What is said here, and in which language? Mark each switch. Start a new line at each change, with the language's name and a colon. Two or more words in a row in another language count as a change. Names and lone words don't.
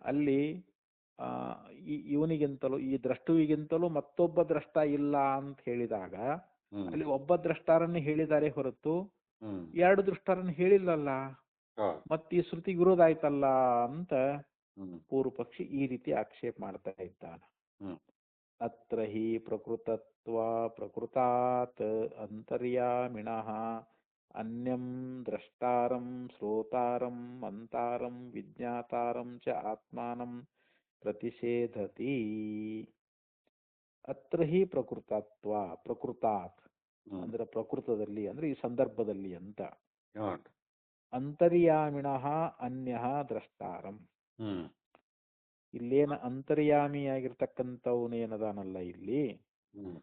Kannada: ಅಲ್ಲಿ ಇವನಿಗಿಂತಲೂ ಈ ದ್ರಷ್ಟುವಿಗಿಂತಲೂ ಮತ್ತೊಬ್ಬ ದ್ರಷ್ಟ ಇಲ್ಲ ಅಂತ ಹೇಳಿದಾಗ ಹ್ಮ್ ಅಲ್ಲಿ ಒಬ್ಬ ದ್ರಷ್ಟಾರನ್ನ ಹೇಳಿದ್ದಾರೆ ಹೊರತು ಹ್ಮ್ ಎರಡು ದೃಷ್ಟಾರನ್ನ ಹೇಳಿಲ್ಲಲ್ಲ, ಹೌದು ಮತ್ತೆ ಈ ಶ್ರುತಿ ವಿರೋಧ ಆಯ್ತಲ್ಲ ಅಂತ ಹ್ಮ್ ಪೂರ್ವ ಪಕ್ಷಿ ಈ ರೀತಿ ಆಕ್ಷೇಪ ಮಾಡ್ತಾ ಇದ್ದಾನೆ. ಹ್ಮ್
Sanskrit: ಅತ್ರ ಹಿ ಪ್ರಕೃತಾತ್ ಅಂತರ್ಯಾಮಿಣಃ ಅನ್ಯಂ ದ್ರಷ್ಟಾರಂ ಶ್ರೋತಾರಂ ಮಂತಾರಂ ವಿಜ್ಞಾತಾರಂ ಚ ಆತ್ಮಾನಂ ಪ್ರತಿಷೇಧತಿ. ಅತ್ರ ಹಿ ಪ್ರಕೃತಾತ್ ಹ್ಮ್
Kannada: ಅಂದ್ರೆ ಪ್ರಕೃತದಲ್ಲಿ ಅಂದ್ರೆ ಈ ಸಂದರ್ಭದಲ್ಲಿ ಅಂತ. ಹೌದು
Sanskrit: ಅಂತರ್ಯಾಮಿಣಃ ಅನ್ಯಃ ದ್ರಷ್ಟಾರಂ, ಹ್ಮ್
Kannada: ಇಲ್ಲೇನ ಅಂತರ್ಯಾಮಿಯಾಗಿರ್ತಕ್ಕಂಥವನೇನದಾನಲ್ಲ ಇಲ್ಲಿ, ಹ್ಮ್